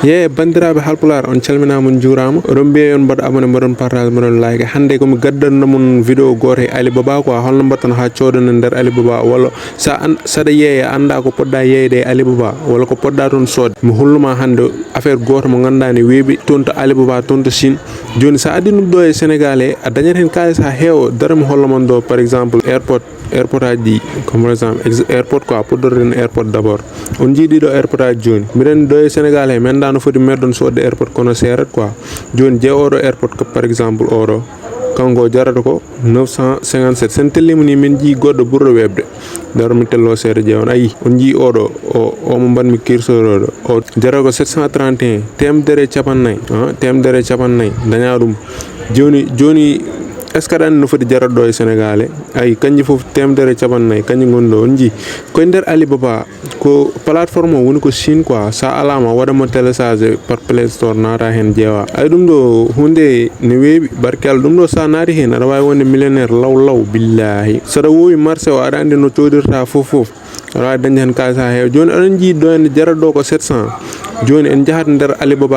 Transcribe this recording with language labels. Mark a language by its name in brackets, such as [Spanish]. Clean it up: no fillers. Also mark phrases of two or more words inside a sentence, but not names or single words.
[Fula] ye bandiraɓe halpulaar on calminama on juurama oɗon mbiya on mbaɗa abonné mbaɗon partage mbaɗon like hande komi gaddanno mon vidéo goto e Alibaba quoi holno mbatton ha codono nder Alibaba walla saɗa yeeya anda ko podɗa yeyde e Alibaba walla ko podɗa toon sodde mi holluma hande affaire goto mo ganduɗa ne weeɓi toon to Alibaba toon to Chine joni sa addi ɗum ɗo e Sénégal e a dañat hen kalis ha heewa dara mi holla mon ɗo [French] par exemple [Fula] airport aji [French] comme par exemple [Fula] airport quoi poddorren airport d'abord on jiiɗiɗo airport aji joni miɗen ɗo e Sénégal he mi anda no foti meɗon sodde airport kono seerat quoi joni je oɗo airport [French] par exemple [Fula] oɗo kanko jarata ko 957 sen tellima ni min jii goɗɗo ɓurɗo webde daro mi tello seeɗa ƴeewan ayi on jii oɗo omo mbanmi curseur oɗo o jarata ko 731 temedere capannayyi daña ɗum joni [French] est ce que [Fula] aɗa andi no foti jarata ɗo e Sénégal e ayi kanƴi foof temedere capannayyi kañƴi goni ɗo on jii koye nder Alibaba ko plateforme o woni ko Chine quoi sa alama waɗamo [French] téléchargé par [Fula] Play Store nata hen ƴeewa ay ɗum ɗo hunde ne weeɓi barke Allah ɗum ɗo sa naati hen aɗa wawi wonde millionnaire law billahi saɗa wowi marché o aɗa andi no codirta foof aɗa wawi dañde hen kalis ha heewa joni aɗon jii ɗo henne jarata ɗo ko 700 joni en jahat nder Alibaba